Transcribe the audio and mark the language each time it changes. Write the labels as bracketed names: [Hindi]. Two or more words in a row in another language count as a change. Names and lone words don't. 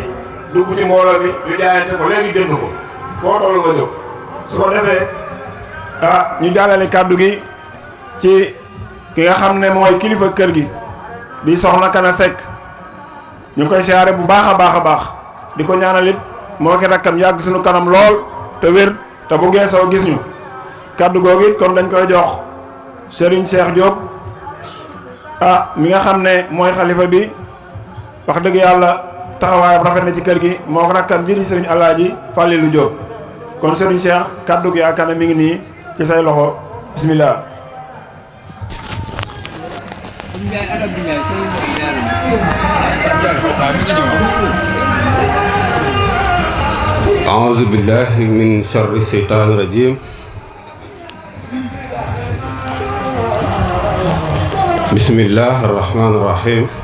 [Wolof] dugg ci mbooloo bi ñu jaayante ko léegi jënd ko foo toll nga jóg su ko defee ñu jàllale kàddu gi ci ki nga xam ne mooy kilifa kër gi di soxna Kana Seck ñu ngi koy siyaare bu baax a baax a baax di ko ñaanal it moo ki rakkam yàgg suñu kanam lool te wér te bu geesoo gis ñu kàddu googu it kon dañ koy jox Serigne Cheikh Diop mi nga xam ne mooy xalifa bi wax dëgg yàlla taxawaayam rafet na ci kër gi moo ko rakkam ji di Serigne Alaaji Fallilou Diop kon Serigne Cheikh kàddu gi yaakaar ne mi ngi nii ci say loxo bismillah. [Arabic] أعوذ بالله من شر الشيطان الرجيم بسم الله الرحمن الرحيم